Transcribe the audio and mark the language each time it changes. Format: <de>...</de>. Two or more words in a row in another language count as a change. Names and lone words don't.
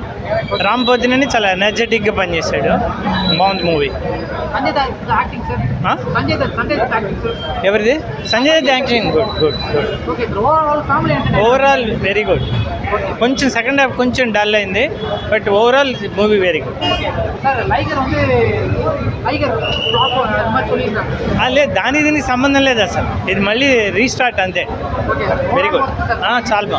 <te>రామ్ పోతినేని చాలా ఎనర్జెటిక్గా పనిచేశాడు, బాగుంది మూవీ.</te> <en>Sanjay Dutt acting sir. Sanjay Dutt acting sir. ఎవరిది? Sanjay Dutt acting good. Okay bro. Overall family entertainment. Overall very good. కొంచెం second half కొంచెం డల్ అయింది, but overall movie very good.</en> <ta>సార్ லைகர் ఫ్లాప్ அது மாதிரி சொல்லிருக்காங்க.</ta> <te>లేదు, దానికి దీనికి సంబంధం లేదు అసలు, ఇది మళ్ళీ రీస్టార్ట్ అంతే.</te> <en>very good,</en> <te>చాలా బాగుంది.</te>